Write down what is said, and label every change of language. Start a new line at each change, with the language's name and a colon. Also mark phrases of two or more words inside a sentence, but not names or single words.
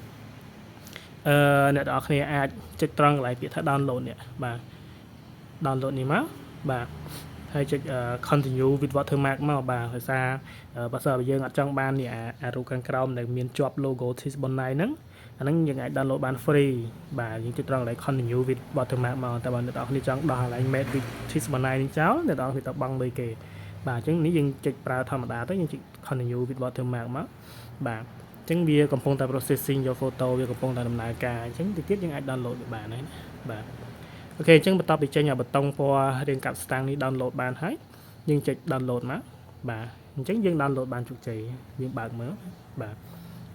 Khmer: អ្នកនរគ្នាអាចចុចត្រង់កន្លែងពាក្យថា download នេះបាទ download នេះមកបាទហើយចុច
English: continue with watermark
Khmer: មកបាទដោយសារបើសិនបើយើងអត់ចង់បាននេះអារូបខាងក្រោមដែលមានជាប់ logo Twist Bonai ហ្នឹងអាហ្នឹងយើងអាច download បាន free បាទយើងចុចត្រង់កន្លែង
English: continue with
Khmer: watermark មកតែបើអ្នកនរគ្នាចង់ដោះកន្លែង
English: made with
Khmer: Twist Bonai នេះចោលអ្នកនរគ្នាទៅបង់លុយគេបាទអញ្ចឹងនេះយើងចុចប្រើធម្មតាទៅយើងចុច
English: continue with watermark
Khmer: មកបាទអញ្ចឹងវាកំពុ ងតែ processing យក photo វាកំពុងតែដំណើរការអញ្ចឹងតិចទៀតយើងអាច download វាបានហើយណាបាទអូខេអញ្ចឹងបន្ទាប់ពីចេញអាប៊ូតុងពណ៌រាងកាប់ ស្តាំងនេះ download បានហើយយើងចុច download មកបាទអញ្ចឹងយើង download បានជោគជ័យយើងបើកមើលបាទអូ